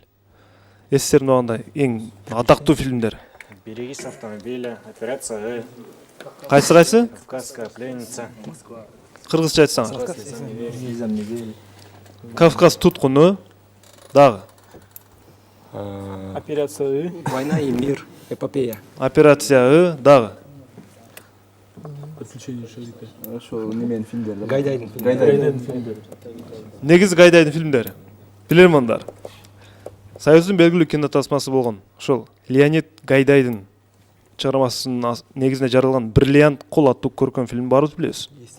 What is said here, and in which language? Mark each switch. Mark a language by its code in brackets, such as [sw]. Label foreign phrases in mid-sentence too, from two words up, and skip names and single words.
[ky] Эстерине алганда эң атактуу фильмдер. Берегись автомобиля, операция Кайсы? Кавказская пленница. Кыргызча айтсаң. Кавказ туткуну дагы. Операция Война и мир, эпопея. Операция дагы. ошо неменин фильмдери. Гайдайдын Гайдайдын. Негизи Гайдайдын фильмдери. Билермандар. Союздун белгилүү кинотасмасы болгон ошол Леонид Гайдайдын чыгармасынын негизинде жаралган Бриллиант кол аттуу көркөм фильм барбыз билесиз.